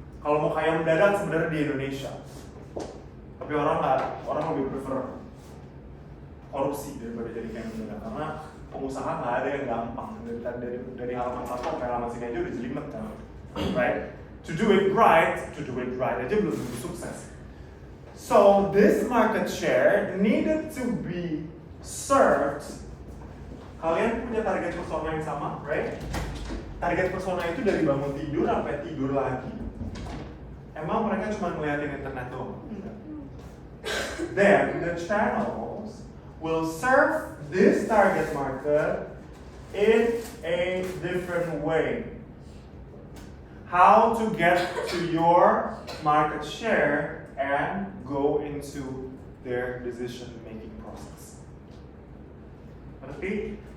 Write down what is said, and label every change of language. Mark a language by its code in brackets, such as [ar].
[id] Kalau mau kaya mendadak sebenarnya di Indonesia. Tapi orang lebih prefer korupsi daripada jadi kaya mendadak karena pengusaha nggak ada yang gampang. Dari halaman satu sampai halaman sini aja udah jelimet kan, right? [en] To do it right [id] aja belum tentu sukses. [en] So this market share needed to be served. [id] Kalian punya target persona yang sama, right? Target persona itu dari bangun tidur sampai tidur lagi. Emang mereka cuma ngeliatin internet doang? [en] Then the channels will serve this target market in a different way. How to get to your market share and go into their decision-making process. Repeat.